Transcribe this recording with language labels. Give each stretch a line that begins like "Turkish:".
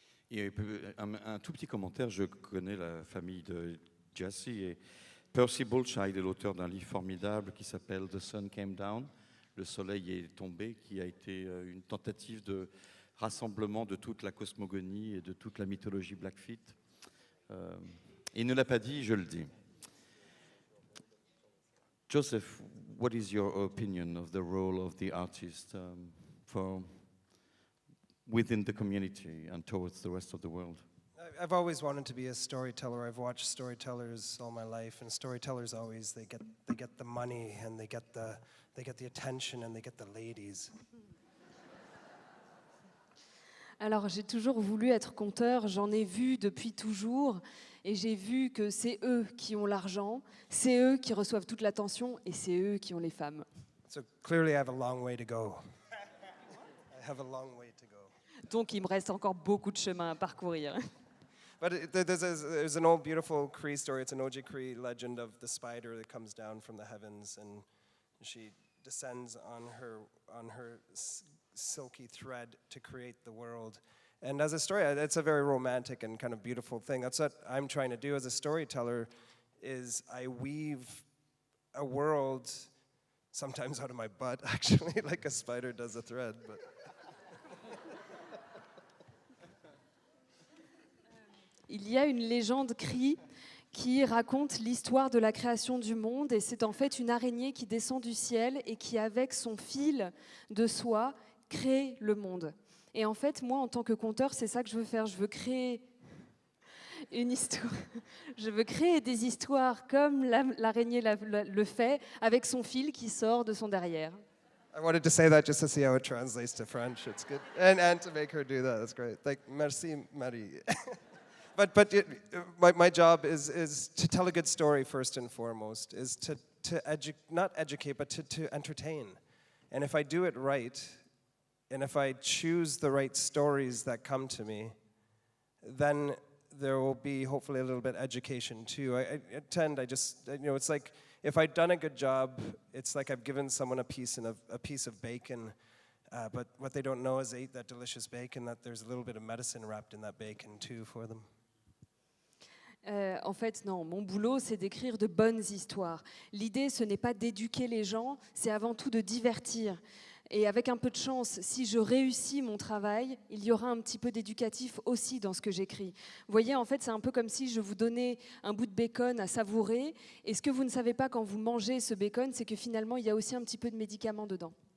French: Et un tout petit commentaire, je connais la famille de Jesse, et Percy Bullchild est l'auteur d'un livre formidable qui s'appelle « The Sun Came Down », Le soleil est tombé, qui a été une tentative de rassemblement de toute la cosmogonie et de toute la mythologie Blackfeet. Il ne l'a pas dit, je le dis.
English: Joseph, what is your opinion of the role of the artist for within the community and towards the rest of the world? I've always wanted to be a storyteller. I've watched storytellers all my life, and storytellers always they get the money and they get the attention and they get the ladies.
French: Alors j'ai toujours voulu être conteur, j'en ai vu depuis toujours, et j'ai vu que c'est eux qui ont l'argent, c'est eux qui reçoivent toute l'attention, et c'est eux qui ont les femmes.
English: So clearly I have a long way to go. I have a long way to go.
French: Donc il me reste encore beaucoup de chemin à parcourir.
English: But there's an old beautiful Cree story. It's an Oji Cree legend of the spider that comes down from the heavens, and she descends on her silky thread to create the world. And as a story, it's a very romantic and kind of beautiful thing. That's what I'm trying to do as a storyteller, is I weave a world, sometimes out of my butt, actually, like a spider does a thread. But
French: Il y a une légende Cree qui raconte l'histoire de la création du monde, et c'est en fait une araignée qui descend du ciel et qui, avec son fil de soie, crée le monde. Et en fait, moi, en tant que conteur, c'est ça que je veux faire. Je veux créer une histoire. Je veux créer des histoires comme l'araignée le fait, avec son fil qui sort de son derrière.
English: I wanted to say that just to see how it translates to French. It's good. And to make her do that, that's great. Like, merci, Marie. But my job is to tell a good story first and foremost, is to not educate, but to entertain. And if I do it right, and if I choose the right stories that come to me, then there will be hopefully a little bit education too. It's like if I've done a good job, it's like I've given someone a piece of bacon, but what they don't know is they ate that delicious bacon, that there's a little bit of medicine wrapped in that bacon too for them.
French: En fait, non, mon boulot, c'est d'écrire de bonnes histoires. L'idée, ce n'est pas d'éduquer les gens, c'est avant tout de divertir. Et avec un peu de chance, si je réussis mon travail, il y aura un petit peu d'éducatif aussi dans ce que j'écris. Vous voyez, en fait, c'est un peu comme si je vous donnais un bout de bacon à savourer, et ce que vous ne savez pas quand vous mangez ce bacon, c'est que finalement, il y a aussi un petit peu de médicaments dedans.